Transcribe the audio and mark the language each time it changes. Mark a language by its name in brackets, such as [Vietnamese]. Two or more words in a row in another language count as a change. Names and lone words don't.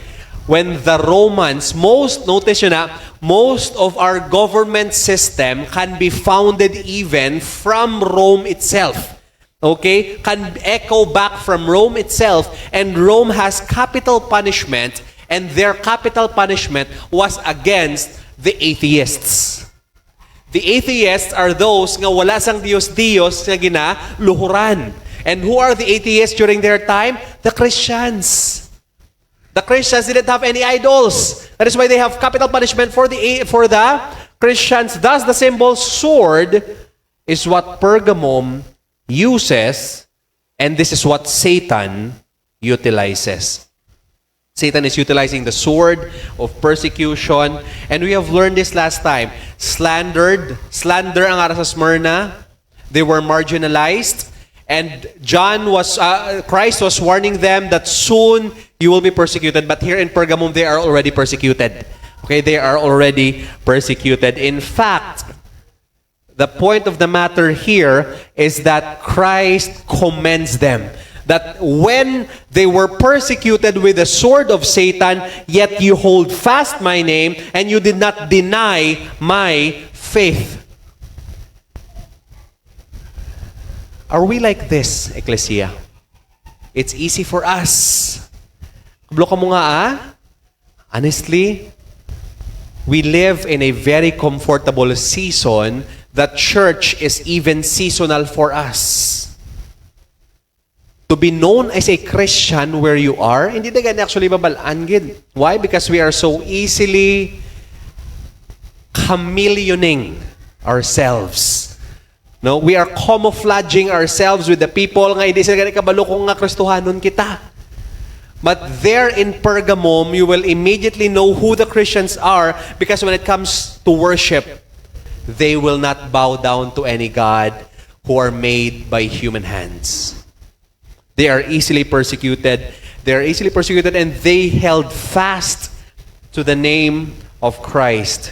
[English] When the Romans, most of our government system can be founded even from Rome itself. Okay? Can echo back from Rome itself. And Rome has capital punishment, and their capital punishment was against the atheists. The atheists are those [Hiligaynon] nga wala sang Diyos-Diyos nga ginaluhuran. [English] And who are the atheists during their time? The Christians. The Christians didn't have any idols. That is why they have capital punishment for the Christians. Thus, the symbol sword is what Pergamum uses, and this is what Satan utilizes. Satan is utilizing the sword of persecution, and we have learned this last time. [Hiligaynon] Slander ang ara sa Smyrna. [English] They were marginalized. And Christ was warning them that soon you will be persecuted. But here in Pergamum, they are already persecuted. Okay, they are already persecuted. In fact, the point of the matter here is that Christ commends them. That when they were persecuted with the sword of Satan, yet you hold fast my name and you did not deny my faith. Are we like this, Ecclesia? It's easy for us. [Hiligaynon] Bloka mo nga [English] Honestly, we live in a very comfortable season that church is even seasonal for us. To be known as a Christian where you are, [Hiligaynon] hindi na gani actually babalaan gid. [English] Why? Because we are so easily chameleoning ourselves. No, we are camouflaging ourselves with the people [Hiligaynon] nga hindi sila gani kabalo kung nga Kristohanon kita. [English] But there in Pergamum, you will immediately know who the Christians are because when it comes to worship, they will not bow down to any god who are made by human hands. They are easily persecuted. They are easily persecuted and they held fast to the name of Christ.